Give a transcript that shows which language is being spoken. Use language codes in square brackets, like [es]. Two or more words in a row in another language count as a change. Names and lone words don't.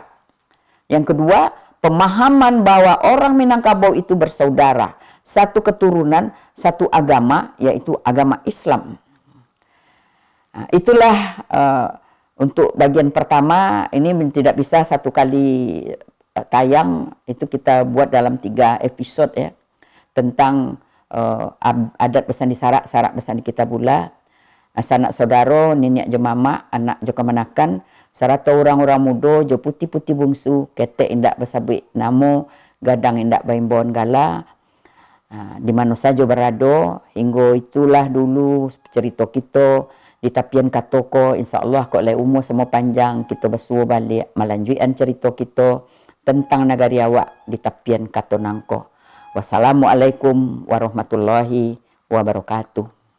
[id] Yang kedua, pemahaman bahwa orang Minangkabau itu bersaudara, satu keturunan, satu agama, yaitu agama Islam. Itulah untuk bagian pertama. Ini tidak bisa satu kali tayang, itu kita buat dalam 3 episode ya, tentang [min] adat besan di sarak, sarak besan di Kitabullah, sanak saudaro, nenek jo mama, anak jo kemanakan, sarata orang-orang mudo jo putih-putih bungsu, ketek indak besabi namo, gadang indak baimbon gala, [id] di mana saja berado, hingga itulah dulu cerita kita di tapian katoko. InsyaAllah kok le umur semua panjang, kita bersuah balik melanjutkan cerita kita tentang negari awak di tapian katonangko. [ar] Wassalamualaikum warahmatullahi wabarakatuh.